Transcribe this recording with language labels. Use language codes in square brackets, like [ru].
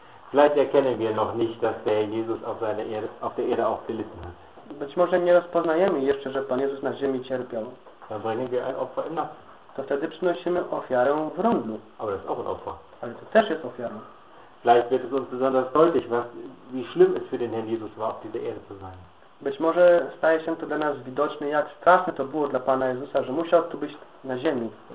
[de] Vielleicht erkennen wir noch nicht, dass der Jesus auf der Erde auch gelitten hat. [pl] Być może nie rozpoznajemy jeszcze, że Pan Jezus na ziemi cierpiał. [de] Dann bringen wir ein Opfer im Napf. [pl] To wtedy przynosimy ofiarę w rundlu. [de] Aber das ist auch ein Opfer. [pl] Ale to też jest ofiarą. [de] Vielleicht wird es uns besonders deutlich, wie schlimm es für den Herrn Jesus war, auf dieser Erde zu sein. [pl] Być może staje się to dla nas widoczne, jak straszne to było dla Pana Jezusa, że musiał tu być na ziemi.